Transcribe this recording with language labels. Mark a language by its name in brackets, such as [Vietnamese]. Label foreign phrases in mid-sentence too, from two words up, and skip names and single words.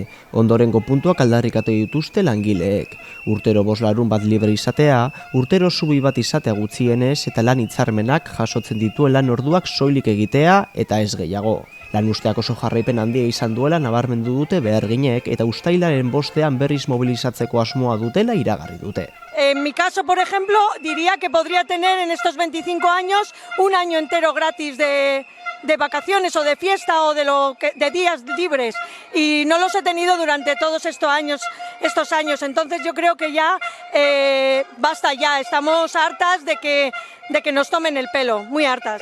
[Basque] Ondorengo puntuak aldarrikatu dituzte langileek. Urtero 5 larunbat libre izatea, urtero zubi bat izatea gutxienez eta lan hitzarmenak jasotzen dituen lan orduak soilik egitea eta ez gehiago. Lanuzteak oso jarraipen handia izan duela nabarmendu dute beharginek eta uztailaren 5ean berriz mobilizatzeko asmoa dutela iragarri dute. [Spanish] En mi caso, por ejemplo, diría que podría tener en estos 25 años un año entero gratis de vacaciones o de fiesta o de días libres, y no los he tenido durante todos estos años. Entonces yo creo que ya basta ya, estamos hartas de que nos tomen el pelo, muy hartas.